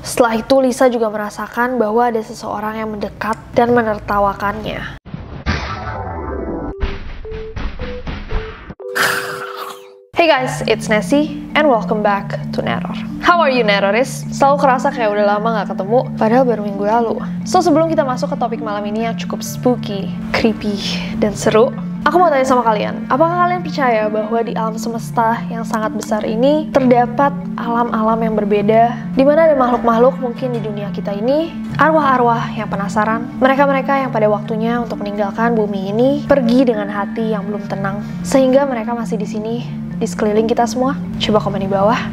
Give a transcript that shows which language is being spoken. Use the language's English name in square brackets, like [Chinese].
[Indonesian] Setelah itu Lisa juga merasakan bahwa ada seseorang yang mendekat dan menertawakannya. [English] Hey guys, it's Nessie and welcome back to Neror. How are you Neroris? [Indonesian] Selalu kerasa kayak udah lama gak ketemu, padahal baru minggu lalu. So sebelum kita masuk ke topik malam ini yang cukup spooky, creepy, dan seru, aku mau tanya sama kalian, apakah kalian percaya bahwa di alam semesta yang sangat besar ini terdapat alam-alam yang berbeda, di mana ada makhluk-makhluk mungkin di dunia kita ini, arwah-arwah yang penasaran, mereka-mereka yang pada waktunya untuk meninggalkan bumi ini pergi dengan hati yang belum tenang, sehingga mereka masih di sini di sekeliling kita semua? Coba komen di bawah.